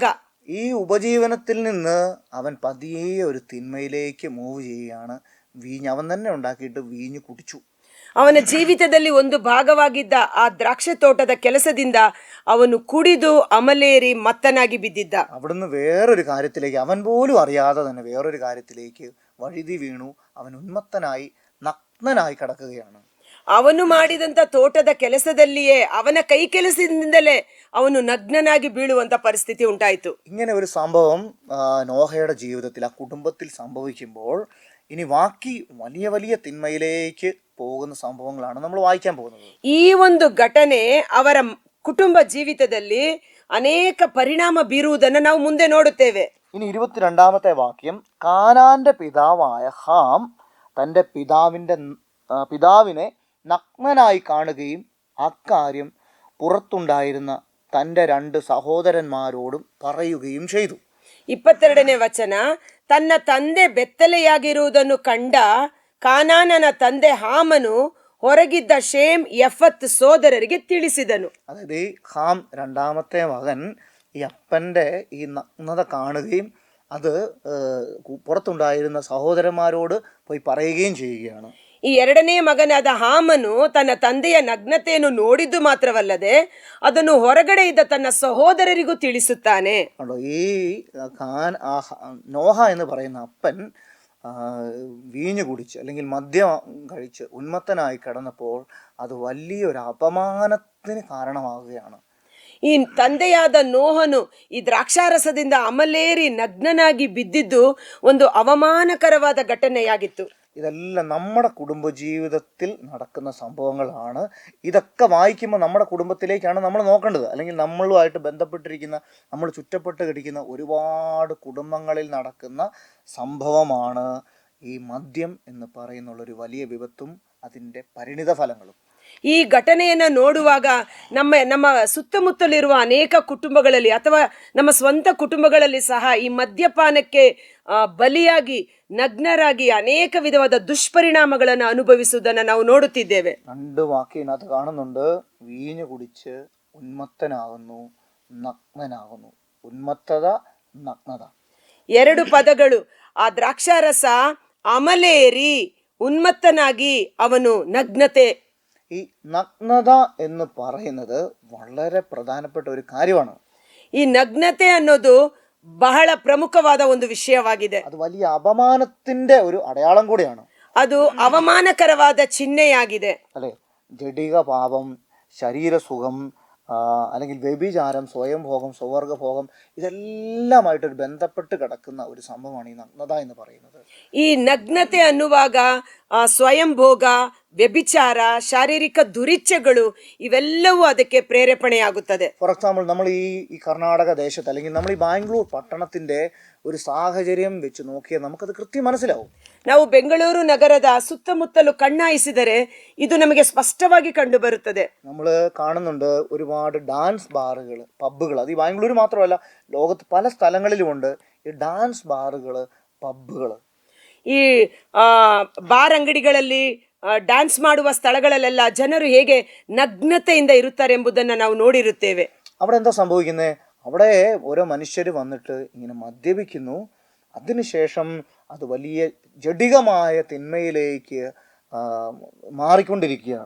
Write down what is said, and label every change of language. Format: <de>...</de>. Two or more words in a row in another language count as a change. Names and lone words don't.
<ml>ഈ ഉപജീവനത്തിൽ നിന്ന് അവൻ പതിയെ ഒരു തിന്മയിലേക്ക് മൂവ് ചെയ്യുകയാണ്. അവൻ തന്നെ ഉണ്ടാക്കിയിട്ട് വീഞ്ഞു കുടിച്ചു.</ml> <kn>ಅವನ ಜೀವಿತದಲ್ಲಿ ಒಂದು ಭಾಗವಾಗಿದ್ದ ಆ ದ್ರಾಕ್ಷಿ ತೋಟದ ಕೆಲಸದಿಂದ ಅವನು ಕುಡಿದು ಅಮಲೇರಿ ಮತ್ತನಾಗಿ ಬಿದ್ದಿದ್ದ.</kn> <ml>അവിടുന്ന് വേറൊരു കാര്യത്തിലേക്ക്, അവൻ പോലും അറിയാതെ തന്നെ വേറൊരു കാര്യത്തിലേക്ക് വഴുതി വീണു. അവൻ ഉന്മത്തനായി നഗ്നനായി കിടക്കുകയാണ്.</ml> <kn>ಅವನು ಮಾಡಿದಂತ ತೋಟದ ಕೆಲಸದಲ್ಲಿಯೇ ಅವನ ಕೈ ಕೆಲಸದಿಂದಲೇ ಅವನು ನಗ್ನನಾಗಿ ಬೀಳುವಂತ ಪರಿಸ್ಥಿತಿ ಉಂಟಾಯಿತು.</kn> <ml>ഇങ്ങനെ ഒരു സംഭവം നോഹയുടെ ജീവിതത്തിൽ, ആ കുടുംബത്തിൽ സംഭവിക്കുമ്പോൾ ഇനി ബാക്കി വലിയ വലിയ തിന്മയിലേക്ക് പോകുന്ന സംഭവങ്ങളാണ് നമ്മൾ വായിക്കാൻ പോകുന്നത്.</ml> <kn>ಈ ಒಂದು ಘಟನೆ ಅವರ ಕುಟುಂಬ ಜೀವಿತದಲ್ಲಿ ಅನೇಕ ಪರಿಣಾಮ ಬೀರುವುದನ್ನು ನಾವು ಮುಂದೆ ನೋಡುತ್ತೇವೆ.</kn> <ml>ഇനി 22-ാമത്തെ വാക്യം, കാനാന്റെ പിതാവായ ഹാം തൻ്റെ പിതാവിനെ നഗ്നനായി കാണുകയും അക്കാര്യം പുറത്തുണ്ടായിരുന്ന തൻ്റെ 2 സഹോദരന്മാരോടും പറയുകയും ചെയ്തു.</ml> <kn>22ನೇ ವಚನ, ತನ್ನ ತಂದೆ ಬೆತ್ತಲೆಯಾಗಿರುವುದನ್ನು ಕಂಡ ಕಾನಾನನ ತಂದೆ ಹಾಮನು ಹೊರಗಿದ್ದ ಶೇಮ್, ಯಫತ್ ಸೋದರರಿಗೆ ತಿಳಿಸಿದನು.</kn> <ml>അതായത് ഈ ഹാം രണ്ടാമത്തെ മകൻ ഈ അപ്പൻ്റെ ഈ നഗ്നത കാണുകയും അത് പുറത്തുണ്ടായിരുന്ന സഹോദരന്മാരോട് പോയി പറയുകയും ചെയ്യുകയാണ്.</ml> <kn>ಈ ಎರಡನೇ ಮಗನಾದ ಹಾಮನು ತನ್ನ ತಂದೆಯ ನಗ್ನತೆಯನ್ನು ನೋಡಿದ್ದು ಮಾತ್ರವಲ್ಲದೆ ಅದನ್ನು ಹೊರಗಡೆ ಇದ್ದ ತನ್ನ ಸಹೋದರರಿಗೂ ತಿಳಿಸುತ್ತಾನೆ.</kn> <ml>ഈ നോഹ എന്ന് പറയുന്ന അപ്പൻ വീഞ്ഞു കുടിച്ച് അല്ലെങ്കിൽ മദ്യം കഴിച്ച് ഉന്മത്തനായി കിടന്നപ്പോൾ അത് വലിയൊരു അപമാനത്തിന് കാരണമാവുകയാണ്.</ml> <kn>ಈ ತಂದೆಯಾದ ನೋಹನು ಈ ದ್ರಾಕ್ಷಾರಸದಿಂದ ಅಮಲೇರಿ ನಗ್ನನಾಗಿ ಬಿದ್ದಿದ್ದು ಒಂದು ಅವಮಾನಕರವಾದ ಘಟನೆಯಾಗಿತ್ತು.</kn> <ml>ഇതെല്ലാം നമ്മുടെ കുടുംബജീവിതത്തിൽ നടക്കുന്ന സംഭവങ്ങളാണ്. ഇതൊക്കെ വായിക്കുമ്പോൾ നമ്മുടെ കുടുംബത്തിലേക്കാണ് നമ്മൾ നോക്കേണ്ടത്. അല്ലെങ്കിൽ നമ്മളുമായിട്ട് ബന്ധപ്പെട്ടിരിക്കുന്ന, നമ്മൾ ചുറ്റപ്പെട്ട് കിടക്കുന്ന ഒരുപാട് കുടുംബങ്ങളിൽ നടക്കുന്ന സംഭവമാണ് ഈ മദ്യം എന്ന് പറയുന്നുള്ളൊരു വലിയ വിപത്തും അതിൻ്റെ പരിണിത ഫലങ്ങളും.</ml> <kn>ಈ ಘಟನೆಯನ್ನ ನೋಡುವಾಗ ನಮ್ಮ ಸುತ್ತಮುತ್ತಲಿರುವ ಅನೇಕ ಕುಟುಂಬಗಳಲ್ಲಿ ಅಥವಾ ನಮ್ಮ ಸ್ವಂತ ಕುಟುಂಬಗಳಲ್ಲಿ ಸಹ ಈ ಮದ್ಯಪಾನಕ್ಕೆ ಬಲಿಯಾಗಿ ನಗ್ನರಾಗಿ ಅನೇಕ ವಿಧವಾದ ದುಷ್ಪರಿಣಾಮಗಳನ್ನು ಅನುಭವಿಸುವುದನ್ನು ನಾವು ನೋಡುತ್ತಿದ್ದೇವೆ.</kn> <ml>2 വാക്യത്തിനകത്ത് കാണുന്നുണ്ട്, വീഞ്ഞു കുടിച്ച് ഉന്മത്തനാകുന്നു, നഗ്നനാകുന്നു. ഉന്മത്തത, നഗ്നത.</ml> <kn>2 ಪದಗಳು. ಆ ದ್ರಾಕ್ಷಾರಸ ಅಮಲೇರಿ ಉನ್ಮತ್ತನಾಗಿ ಅವನು ನಗ್ನತೆ.</kn> <ml>ഈ നഗ്നത എന്ന് പറയുന്നത് വളരെ പ്രധാനപ്പെട്ട ഒരു കാര്യമാണ്.</ml> <kn>ಈ ನಗ್ನತೆ ಅನ್ನೋದು ಬಹಳ ಪ್ರಮುಖವಾದ ಒಂದು ವಿಷಯವಾಗಿದೆ.</kn> <ml>അത് വലിയ അപമാനത്തിന്റെ ഒരു അടയാളം കൂടിയാണ്.</ml> <kn>ಅದು ಅವಮಾನಕರವಾದ ಚಿಹ್ನೆಯಾಗಿದೆ.</kn> <ml>അല്ലെ, ജഡിക പാപം, ശരീരസുഖം, അല്ലെങ്കിൽ വ്യഭിചാരം, സ്വയംഭോഗം, സ്വവർഗഭോഗം, ഇതെല്ലാമായിട്ടൊരു ബന്ധപ്പെട്ട് കിടക്കുന്ന ഒരു സംഭവമാണ് ഈ നഗ്നത എന്ന് പറയുന്നത്.</ml> <kn>ಈ ನಗ್ನತೆ ಅನ್ನುವಾಗ ಸ್ವಯಂಭೋಗ, ವ್ಯಭಿಚಾರ, ಶಾರೀರಿಕ ದುರಿಚ್ಛೆಗಳು ಇವೆಲ್ಲವೂ ಅದಕ್ಕೆ ಪ್ರೇರೇಪಣೆಯಾಗುತ್ತದೆ.</kn> <en>for example,</en> <ml>നമ്മൾ ഈ കർണാടക ദേശത്ത് അല്ലെങ്കിൽ നമ്മൾ ഈ ബാംഗ്ലൂർ പട്ടണത്തിന്റെ ഒരു സാഹചര്യം വെച്ച് നോക്കിയാൽ നമുക്കത് കൃത്യം മനസ്സിലാവും.</ml> <kn>ನಾವು ಬೆಂಗಳೂರು ನಗರದ ಸುತ್ತಮುತ್ತಲು ಕಣ್ಣಾಯಿಸಿದರೆ ಇದು ನಮಗೆ ಸ್ಪಷ್ಟವಾಗಿ ಕಂಡು ಬರುತ್ತದೆ.</kn> <ml>നമ്മൾ കാണുന്നുണ്ട് ഒരുപാട്</ml> <en>dance bars,</en> <ml>പബ്ബുകൾ. അത് ഈ ബാംഗ്ലൂർ മാത്രമല്ല, ലോകത്ത് പല സ്ഥലങ്ങളിലുമുണ്ട് ഈ</ml> <en>dance bars,</en> <ml>പബ്ബുകൾ.</ml> <kn>ಈ ಬಾರ್ ಅಂಗಡಿಗಳಲ್ಲಿ ಡ್ಯಾನ್ಸ್ ಮಾಡುವ ಸ್ಥಳಗಳಲ್ಲೆಲ್ಲ ಜನರು ಹೇಗೆ ನಗ್ನತೆಯಿಂದ ಇರುತ್ತಾರೆ ಎಂಬುದನ್ನು ನಾವು ನೋಡಿರುತ್ತೇವೆ.</kn> <ml>അവിടെ എന്താ സംഭവിക്കുന്നത്? അവിടെ ഓരോ മനുഷ്യർ വന്നിട്ട് ഇങ്ങനെ മദ്യപിക്കുന്നു. അതിനുശേഷം അത് വലിയ ജഡികമായ തിന്മയിലേക്ക് മാറിക്കൊണ്ടിരിക്കുകയാണ്.</ml>